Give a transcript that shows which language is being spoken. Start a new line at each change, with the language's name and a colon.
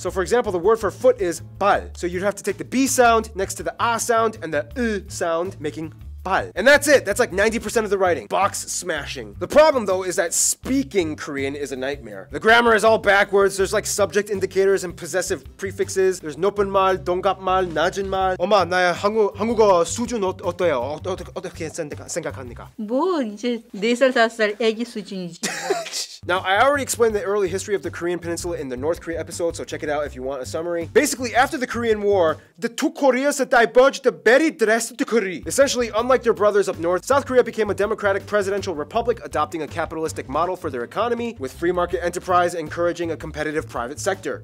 English: So for example, the word for foot is bal. So you'd have to take the B sound next to the A sound and the sound, making bal. And that's it. That's like 90% of the writing. Box smashing. The problem though is that speaking Korean is a nightmare. The grammar is all backwards. There's like subject indicators and possessive prefixes.
Korean: There's 높은 말, 동갑 말, 낮은 말. 엄마, 나의 한국어 수준 어때요? 어떻게 생각합니까? 뭐 이제 4살 5살 애기 수준이지.
English: Now, I already explained the early history of the Korean Peninsula in the North Korea episode, so check it out if you want a summary. Basically, after the Korean War, the two Koreas diverged very drastically. Essentially, unlike their brothers up north, South Korea became a democratic presidential republic, adopting a capitalistic model for their economy, with free market enterprise encouraging a competitive private sector.